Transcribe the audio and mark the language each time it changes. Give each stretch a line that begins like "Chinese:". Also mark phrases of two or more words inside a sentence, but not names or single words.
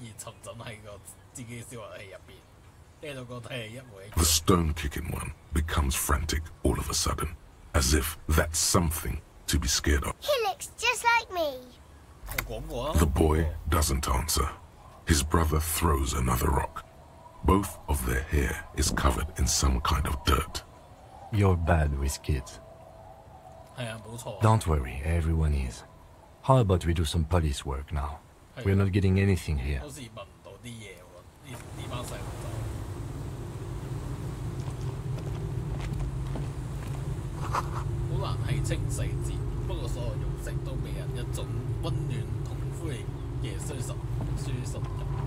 English: The stone-kicking one becomes frantic all of a sudden, as if that's something to be scared of. He looks just like me. The boy doesn't answer. His brother throws another rock. Both of their hair is covered in some kind of dirt. You're bad with kids.
Cantonese: 係啊，冇錯。
English: Don't worry, everyone is. How about we do some police work now? We're not getting anything here.
Cantonese: 好似聞唔到啲嘢喎，呢班細路仔。好難係清細節，不過所有用色都俾人一種溫暖同灰嘅舒適感。